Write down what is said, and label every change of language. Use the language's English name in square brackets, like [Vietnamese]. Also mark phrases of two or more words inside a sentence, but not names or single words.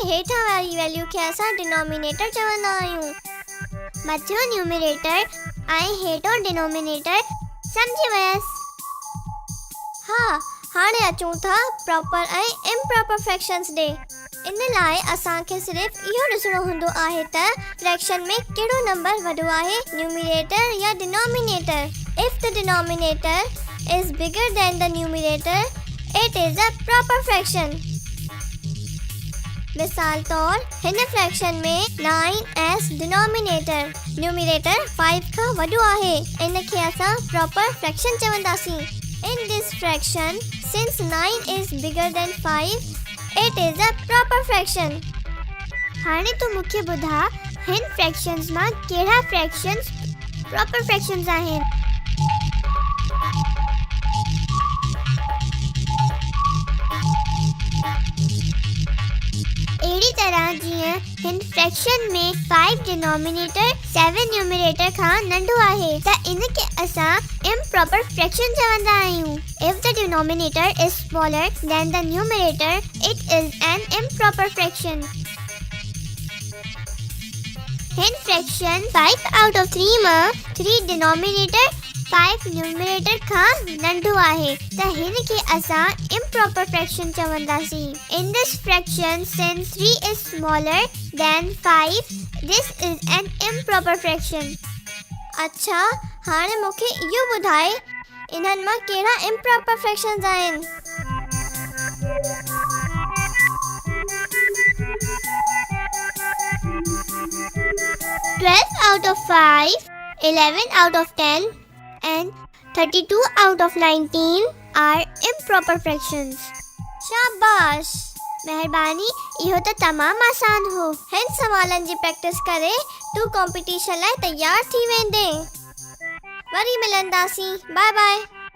[Sindhi] हेठां वारी वैल्यू खे असां डिनोमिनेटर चवंदा आहियूं मथियों न्यूमरेटर ऐं हेठों डिनोमिनेटर समझी वयसि हा हाणे अचूं था प्रॉपर ऐं [English] improper fractions [Sindhi] ॾे इन लाइ असांखे सिर्फ़ इहो ॾिसणो हूंदो आहे त फ्रैक्शन में कहिड़ो नंबर वॾो आहे न्यूमरेटर या डिनोमिनेटर [English] If the denominator is bigger than the numerator, it is a proper fraction. [Sindhi] मिसाल तौर हिन फ्रैक्शन में 9 [English] as denominator, numerator [Sindhi] 5 खां वॾो आहे इन खे असां [English] proper fraction [Sindhi] चवंदासीं. [English] In this fraction, since 9 is bigger than 5, it is a proper fraction. [Sindhi] हाणे तूं मूंखे ॿुधा हिन फ्रैक्शंस मां कहिड़ा फ्रैक्शंस [English] proper fractions [Sindhi] आहिनि अहिड़ी तरह जीअं हिन फ्रैक्शन में 5 डिनोमिनेटर 7 न्यूमरेटर खां नंढो आहे त इन खे असां [English] improper fraction [Sindhi] चवंदा आहियूं [English] if the denominator is smaller than the numerator it is an improper fraction [Sindhi] हिन फ्रैक्शन 5 [English] out of [Sindhi] 3 मां 3 डिनोमिनेटर 5 न्यूमरेटर खां नंढो आहे त हिन खे असां [English] improper fraction [Sindhi] चवंदासीं [English] in this fraction since 3 is smaller than 5 this is an improper fraction [Sindhi] अच्छा हाणे मूंखे इहो ॿुधाए इन्हनि मां कहिड़ा [English] improper fractions [Sindhi] आहिनि [English] 12 out of 5 11 out of 10 and 32 out of 19 are improper fractions. [Sindhi] शाबाश मेहरबानी इहो त तमाम आसान हो हिन सवालनि जी प्रैक्टिस करे तू कंपटीशन लाइ तैयार थी वेंदे वरी मिलंदासीं बाय बाय